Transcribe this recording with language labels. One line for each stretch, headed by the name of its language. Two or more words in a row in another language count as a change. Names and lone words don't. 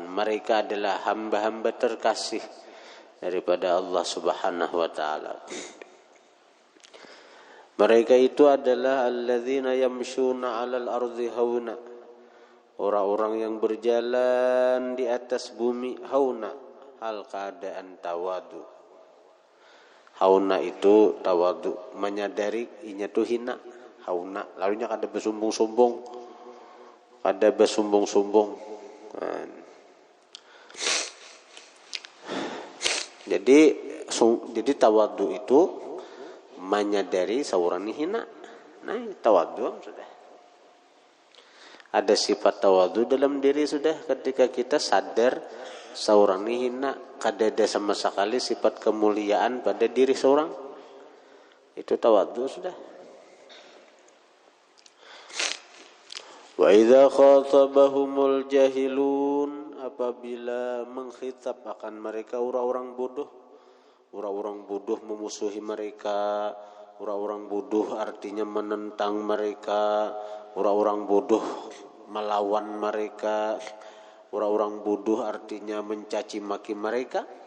Indonesian: Mereka adalah hamba-hamba terkasih daripada Allah
Arabic: Subhanahu wa Ta'ala.
Indonesian: Mereka itu adalah
Arabic: alladzina yamshuna 'alal ardi hauna,
Indonesian: orang-orang yang berjalan di atas bumi hauna, hal keadaan tawadu.
Banjar: Hauna itu tawadu, menyadari inya tu hina. Hauna lalunya kada bersumbung-sumbung, kada bersumbung-sumbung.
Indonesian: Jadi tawadhu itu menyadari seorang ini hina.
Banjar: Nah, tawadhu sudah. Ada sifat tawadhu dalam diri sudah ketika kita sadar seorang ini hina, kada ada sama sekali sifat kemuliaan pada diri seorang. Itu tawadhu sudah.
Arabic: Wa idza khatabahumul jahilun,
Indonesian: apabila mengkhitab akan mereka orang-orang bodoh memusuhi mereka, orang-orang bodoh artinya menentang mereka, orang-orang bodoh melawan mereka, orang-orang bodoh artinya mencaci maki mereka.